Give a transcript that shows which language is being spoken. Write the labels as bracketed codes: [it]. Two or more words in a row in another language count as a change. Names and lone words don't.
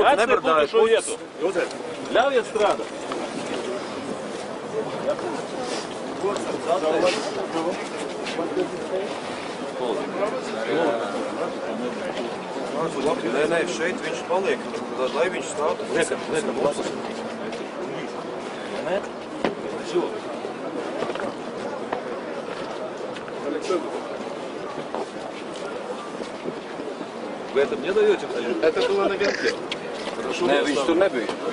[lv] Atstāt šo vietu. Ļaujiet strādāt. Nē, šeit viņš paliek, lai viņš stāv. Nekam. [ru] Вы это мне даете? Это было на венке. [lv] Nē, viņš tur nebija.